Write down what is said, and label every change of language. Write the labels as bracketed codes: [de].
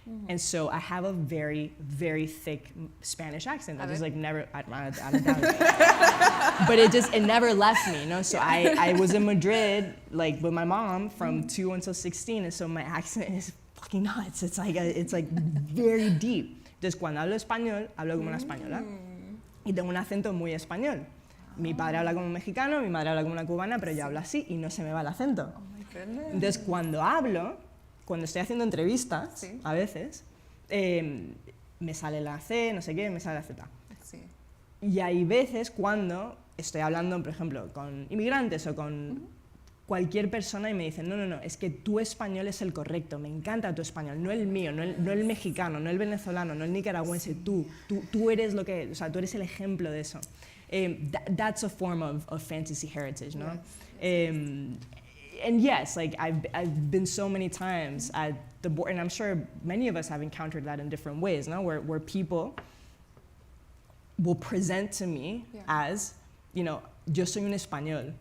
[en] And so I have a very, very thick Spanish accent. I just like never, I don't doubt it. But it never left me, you know? So I was in Madrid, like with my mom from 2 until 16, and so my accent is fucking nuts. It's like very deep. [es] Entonces cuando hablo español, hablo como una española. Y tengo un acento muy español. Mi padre habla como un mexicano, mi madre habla como una cubana, pero yo hablo así y no se me va el acento. Entonces, cuando estoy haciendo entrevistas, a veces, me sale la C, no sé qué, me sale la Z. Sí. Y hay veces cuando estoy hablando, por ejemplo, con inmigrantes o con cualquier persona y me dice, no, es que tu español es el correcto, me encanta tu español, no el mío, no el mexicano, no el venezolano, no el nicaragüense, tú eres lo que, o sea, tú eres el ejemplo de eso. [en] That's a form of fantasy heritage, no? And yes, like I've been so many times at the board, and I'm sure many of us have encountered that in different ways, no? Where people will present to me as, you know, [es] yo soy un español.